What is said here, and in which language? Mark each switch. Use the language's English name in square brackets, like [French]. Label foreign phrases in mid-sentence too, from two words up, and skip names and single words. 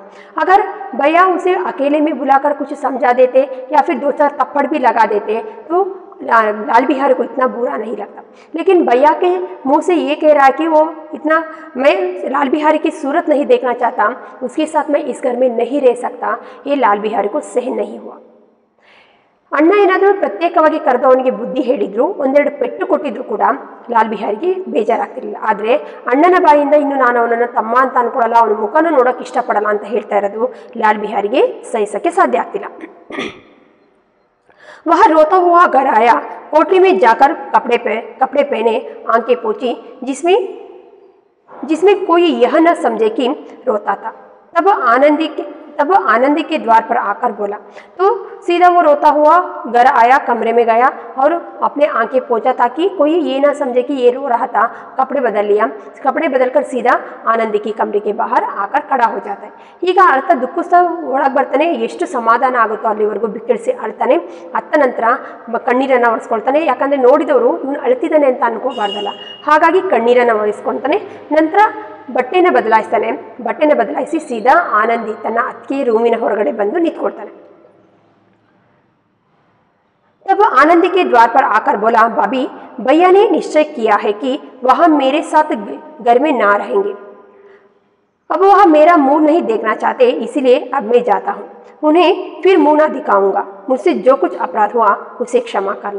[Hindi] अगर भैया उसे अकेले में बुलाकर कुछ समझा देते या फिर 2-4 थप्पड़ भी लगा देते तो लाल बिहारी को इतना बुरा नहीं लगता. लेकिन भैया के मुंह से ये कह रहा है कि वो इतना, मैं लाल बिहारी की सूरत नहीं देखना चाहता, उसके साथ मैं इस घर में नहीं रह सकता, ये लाल बिहारी को सहन नहीं हुआ. [Kannada] ಅಣ್ಣ ಏನಾದರೂ ಪ್ರತ್ಯೇಕವಾಗಿ ಕರೆದು ಅವನಿಗೆ ಬುದ್ಧಿ ಹೇಳಿದ್ರು, ಒಂದೆರಡು ಪೆಟ್ಟು ಕೊಟ್ಟಿದ್ರು ಕೂಡ ಲಾಲ್ ಬಿಹಾರಿಗೆ ಬೇಜಾರಾಗ್ತಿರಲಿಲ್ಲ. ಆದರೆ ಅಣ್ಣನ ಬಾಯಿಂದ ಇನ್ನು ನಾನು ಅವನನ್ನು ತಮ್ಮ ಅಂತ ಅನ್ಕೊಳ್ಳಲ್ಲ, ಅವನ ಮುಖನೂ ನೋಡೋಕೆ ಇಷ್ಟಪಡಲ್ಲ ಅಂತ ಹೇಳ್ತಾ ಇರೋದು ಲಾಲ್ ಬಿಹಾರಿಗೆ ಸಹಿಸೋಕ್ಕೆ ಸಾಧ್ಯ ಆಗ್ತಿಲ್ಲ. [Hindi] वह रोता हुआ घर आया, कोठरी में जाकर कपड़े पहने, आंखें पोंछी, जिसमें कोई यह न समझे कि रोता था. तब आनंदी के द्वार पर आकर बोला. तो सीधा वो रोता हुआ घर आया, कमरे में गया और अपने आंखें पोंछा ताकि कोई ये ना समझे कि ये रो रहा था. कपड़े बदल लिया, कपड़े बदलकर सीधा आनंदी की कमरे के बाहर आकर खड़ा हो जाता है. [Kannada] ಈಗ ಅರ್ಥ ದುಃಖಿಸ್ತಾ ಒಳಗೆ ಬರ್ತಾನೆ, ಎಷ್ಟು ಸಮಾಧಾನ ಆಗುತ್ತೋ ಅಲ್ಲಿವರೆಗೂ ಬಿಕ್ಕಳಿಸಿ ಅಳ್ತಾನೆ. ಅತ್ತ ನಂತರ ಕಣ್ಣೀರನ್ನು ಒರೆಸ್ಕೊಳ್ತಾನೆ. ಯಾಕಂದರೆ ನೋಡಿದವರು ಇವನು ಅಳ್ತಿದ್ದಾನೆ ಅಂತ ಅನ್ಕೋಬಾರ್ದಲ್ಲ, ಹಾಗಾಗಿ ಕಣ್ಣೀರನ್ನು ಒರೆಸ್ಕೊಳ್ತಾನೆ. ನಂತರ ಬಟ್ಟೆನ ಬದಲಾಯಿಸಿ ಸೀದಾ ಆನಂದಿ ತನ್ನ ಅತ್ತಿಗೆ ರೂಮಿನ ಹೊರಗಡೆ ಬಂದು ನಿಂತ್ಕೊಳ್ತಾನೆ. [Hindi] तब आनंदी के द्वार पर आकर बोला, भाभी भैया ने निश्चय किया है कि वह मेरे साथ घर में ना रहेंगे. अब वह मेरा मुंह नहीं देखना चाहते, इसीलिए अब मैं जाता हूँ. उन्हें फिर मुंह ना दिखाऊंगा, मुझसे जो कुछ अपराध हुआ उसे क्षमा करना.